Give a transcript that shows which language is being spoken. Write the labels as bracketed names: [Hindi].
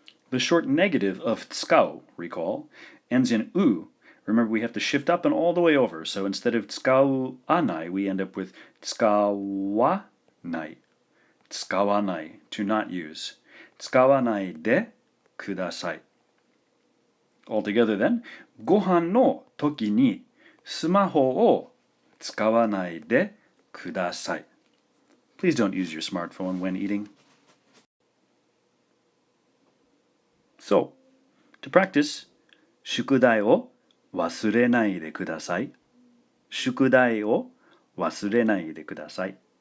[English] The short negative of 使う, recall, ends in u. Remember, we have to shift up and all the way over. So instead of 使わない, we end up with 使わない. [Japanese] 使わない, [English] to not use. [Japanese] 使わないでください. [English] Altogether then, [Japanese] ご飯の時にスマホを使わないでください. [English] Please don't use your smartphone when eating. So, to practice, [Japanese] 宿題を忘れないでください。宿題を忘れないでください。